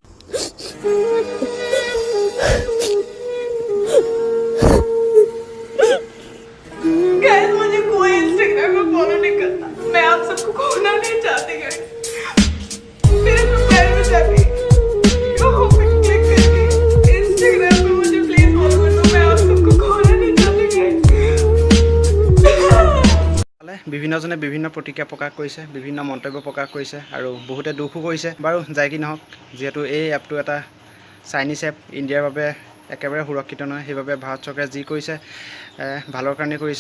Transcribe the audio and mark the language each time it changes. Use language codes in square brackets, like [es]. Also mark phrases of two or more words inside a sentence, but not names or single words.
[hi] मुझे कोई इंस्टाग्राम पे फॉलो नहीं करता, मैं आप सबको खोना नहीं चाहती। मेरे प्रोफाइल में जाके यहाँ पे क्लिक करके इंस्टाग्राम पे मुझे प्लीज फॉलो कर दो, मैं आप सबको खोना नहीं चाहती। [as] বিভিন্নজনে বিভিন্ন প্ৰতিক্ৰিয়া প্ৰকাশ কৰিছে, বিভিন্ন মন্তব্য প্ৰকাশ কৰিছে আৰু বহুতে দুখো কৰিছে। বাৰু যাই কি নহওক, যিহেতু এই এপটো এটা [en] Chinese app, [as] ইণ্ডিয়াৰ বাবে একেবাৰে সুৰক্ষিত নহয়, সেইবাবে ভাৰত চৰকাৰে যি কৰিছে ভালৰ কাৰণে কৰিছে।